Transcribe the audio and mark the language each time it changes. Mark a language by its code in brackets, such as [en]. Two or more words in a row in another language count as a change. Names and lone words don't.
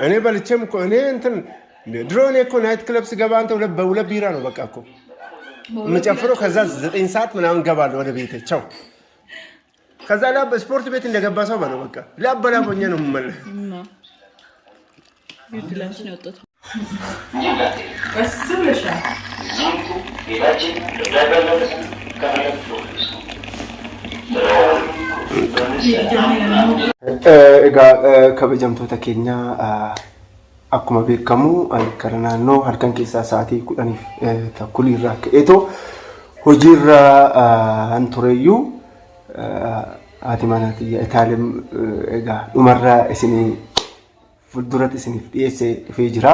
[am] እኔ በልቼም እኮ እኔ እንትን ድሮኔ እኮ [en] night club [am] ስገባ አንተ በሁለት ቢራ ነው በቃ እኮ መጨፍሮ ከዛ 9 ሰዓት ምናምን ገባለሁ ወደ ቤቴ ቻው ከዛ ስፖርት ቤት እንደገባ ሰው ነው በቃ ላበላ ሆኜ ነው የምመለስ ይድላሽ ነው ወጣት [om] kabajamtoota keenya akkuma beekamu kara naannoo halkan keessaa sa'aatii 10 takkulii irraa ka'eetoo hojiirra tureyyuu haati manaatii Itaalem egaa dhumarraa isinii fuulduratti isiniif dhiyeessee dhufee jira.